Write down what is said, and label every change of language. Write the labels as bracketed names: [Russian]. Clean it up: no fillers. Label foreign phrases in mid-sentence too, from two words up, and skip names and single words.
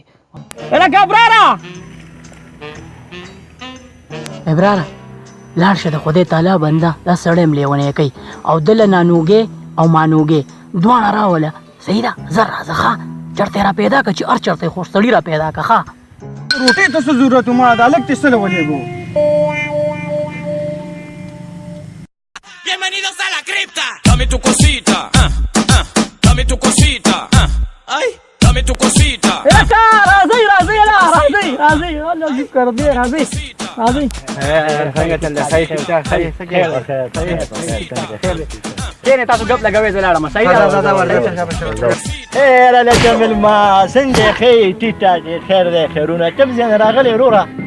[Pashto] ګبراره ابراره لاړ شه د خدای تعالی بنده دا سړی هم لیونی کوي او ده له نانوګې او مانوګې دواړه راوله صحیح ده زر راځه ښه چرته را پیدا که چې هر چرته خو سړي را پیدا که ښه روټۍ ته څه ضرورت و ما دا لږ دې څه له ولېږو [Spanish] Bienvenidos a la cripta. Dame tu cosita. Dame tu cosita. Ay, dame tu cosita. [Pashto] راځئ راځئ لا راځئ راځئ الله دې کړ دې راځئ راځئ څنګه چل دی صحیح کښېنئ تاسو ګپ لګوئ زه لاړم صحیح ده هېره لکه مېلمه څنګه یې ښې ټیټه دې خیر دی خیرونه چپ ځای نه راغلی وروره